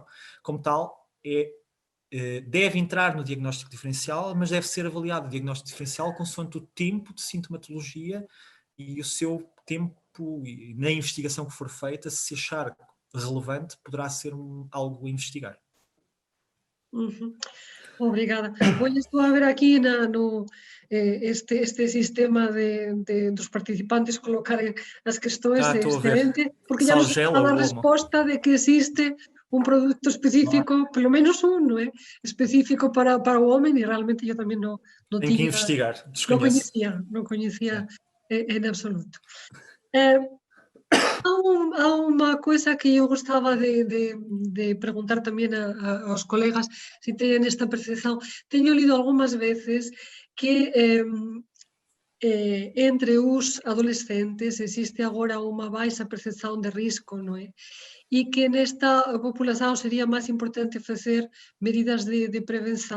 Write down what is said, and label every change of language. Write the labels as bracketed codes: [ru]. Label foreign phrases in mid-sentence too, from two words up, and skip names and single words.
[pt] Como tal, deve entrar no diagnóstico diferencial, mas deve ser avaliado o diagnóstico diferencial consoante o tempo de sintomatologia e o seu tempo, e na investigação que for feita, se achar relevante, poderá ser algo a investigar. [gl] Obrigada. Hoxe estou a ver aquí este sistema dos participantes [pt] colocarem as questões [gl] excelente, porque já nos dá a resposta de que existe un produto específico, [pt] pelo menos [gl] un, non é? Específico para o home, e realmente eu tamén non tiña... [pt] Tem que investigar, desconheço. [gl] Non coñecía en absoluto. [pt] Há uma coisa que eu gostava de perguntar tamén aos colegas [gl] se teñen esta percepción. Teño lido algunhas veces que entre os adolescentes existe agora unha baixa percepción de risco, non é? E que nesta população sería máis importante facer medidas de prevenção.